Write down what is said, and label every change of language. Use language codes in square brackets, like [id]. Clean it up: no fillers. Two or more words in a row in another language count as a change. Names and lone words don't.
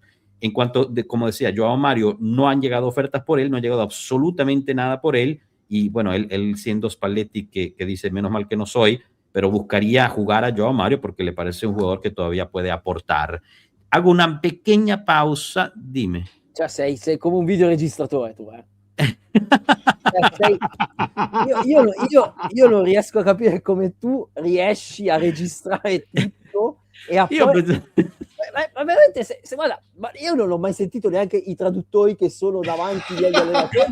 [es] En cuanto, como decía, João Mario, no han llegado ofertas por él, no ha llegado absolutamente nada por él. Y bueno, él siendo Spalletti, que dice, menos mal que no soy, pero buscaría jugar a João Mario porque le parece un jugador que todavía puede aportar. Hago una pequeña pausa, dime. [it] Cioè, sei come un videoregistratore tu, Cioè, io non riesco a capire come tu riesci a registrare tutto e a Io poi... penso- Ma veramente, guarda, ma io non ho mai sentito neanche i traduttori che sono davanti agli allenatori.